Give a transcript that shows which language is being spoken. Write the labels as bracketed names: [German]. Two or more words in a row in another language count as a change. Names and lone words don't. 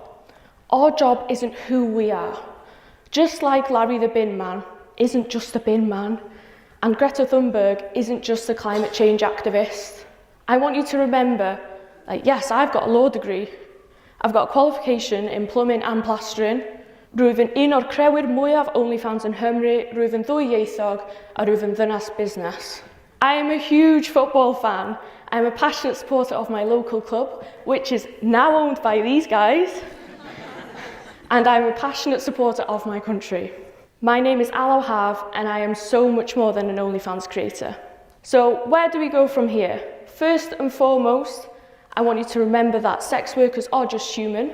[English] Our job isn't who we are. Just like Larry the Bin Man isn't just a bin man, and Greta Thunberg isn't just a climate change activist. I want you to remember, yes, I've got a law degree. I've got a qualification in plumbing and plastering. [Welsh] Rwyf yn un o'r crewyr mwyaf OnlyFans yn Nghymru, rwyf yn ddwyieithog, a rwyf yn ddynas busnes. [English] I am a huge football fan. I'm a passionate supporter of my local club, which is now owned by these guys. And I'm a passionate supporter of my country. My name is Alaw, and I am so much more than an OnlyFans creator. So where do we go from here? First and foremost, I want you to remember that sex workers are just human.